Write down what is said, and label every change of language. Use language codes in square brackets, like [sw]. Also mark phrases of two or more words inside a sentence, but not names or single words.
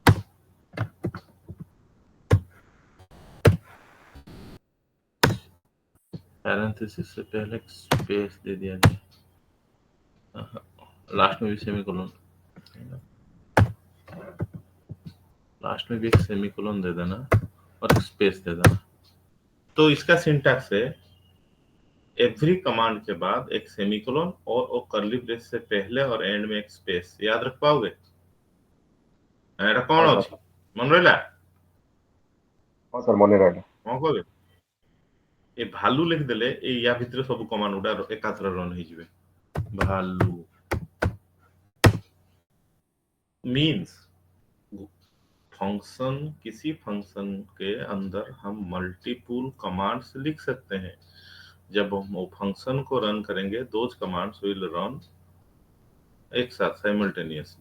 [hi] पैरेंथेसिस से पहले स्पेस दे दिया जाए, लास्ट में भी सेमीकोलन, लास्ट में भी एक सेमीकोलन दे देना और एक स्पेस दे देना। तो इसका सिंटैक्स है [en] every command [hi] के बाद एक सेमीकोलन और वो [en] curly brace [hi] से पहले और एंड में एक स्पेस, याद रख पाओगे? [or] ଏଟା କଣ [hi] हाँ [or] ଅଛି, [hi] सर। [or] ମନେ ରହିଲା? [hi] हाँ सर मने रहा। [or] କଣ କହିବେ? ଏ ଭାଲୁ ଲେଖିଦେଲେ ଏଇ ୟା ଭିତରେ ସବୁ କମାଣ୍ଡ ଗୁଡା ଏକାଥରେ ରନ୍ ହେଇଯିବେ। [hi] ଭାଲୁ मीन्स फंक्शन, किसी फंक्शन के अंदर हम मल्टीपल कमांड्स लिख सकते हैं। जब हम वो फंक्शन को रन करेंगे [en] those commands will run [hi] एक साथ साइमल्टेनियसली।